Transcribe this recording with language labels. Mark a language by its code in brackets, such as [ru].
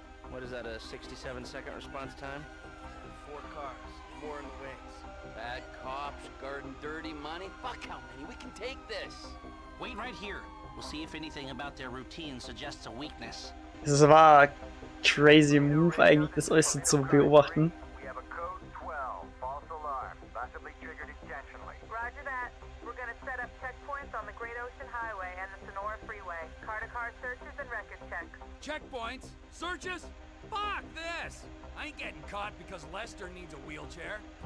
[en] What is that, a 67-second response time? 4 cars. More in the wings. Bad cops, guarding dirty money. Fuck how many? We can take this. Wait right here. We'll see if anything about their routine suggests a weakness. [de] Das war [en] crazy Move [de] eigentlich, das alles so zu beobachten. [en] We have a code 12. False alarm. Possibly triggered intentionally. Roger that. We're gonna set up checkpoints on the Great Ocean Highway and the Sonora Freeway. Car-to-car searches and record checks. Checkpoints? Searches? Fuck this! I ain't getting caught because Lester needs a wheelchair.